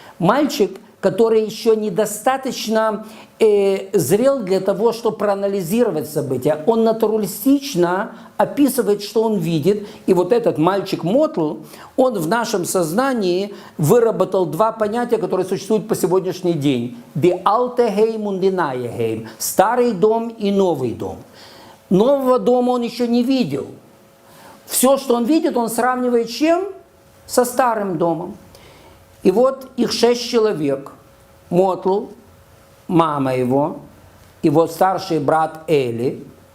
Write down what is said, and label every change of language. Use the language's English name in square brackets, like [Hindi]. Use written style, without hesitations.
[Russian] Мальчик, который еще недостаточно зрел для того, чтобы проанализировать события. Он натуралистично описывает, что он видит. И вот этот мальчик Мотл, он в нашем сознании выработал два понятия, которые существуют по сегодняшний день. [Yiddish] Die alte Heim und die neue Heim. [Russian] Старый дом и новый дом. Нового дома он еще не видел. Все, что он видит, он сравнивает с чем? Со старым домом. И вот их 6 человек. Мотл, мама его, его старший брат Эли.